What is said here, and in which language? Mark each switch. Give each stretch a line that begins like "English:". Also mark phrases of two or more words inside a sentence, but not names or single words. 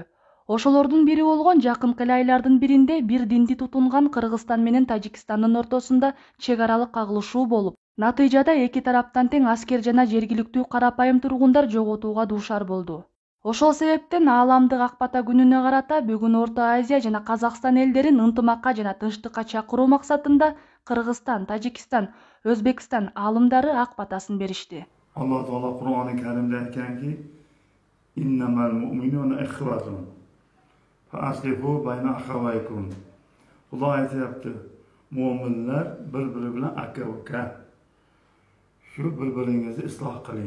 Kyrgyz: Ошолордун бири болгон жакынкы эле айлардын биринде бир динди тутунган Кыргызстан менен Тажикстандын ортосунда чек аралык кагылышуу болуп, натыйжада эки тараптан тең аскер жана жергиликтүү карапайым тургундар жоготууга дуушар болду. Ошол себептен ааламдык ак бата күнүнө карата бүгүн Орто Азия жана Казакстан элдерин ынтымакка жана тынчтыкка чакыруу максатында Кыргызстан, Тажикстан, Өзбекстан аалымдары ак батасын беришти.
Uzbek: Alloh taolo Qur'oni Karimda aytganki,
Arabic: إنما المؤمنون إخوة فأصلحوا بين أخويكم.
Uzbek: Xudo aytayapti, mu'minlar bir-biri bilan aka-uka. Shu bir-biringizni isloh qiling.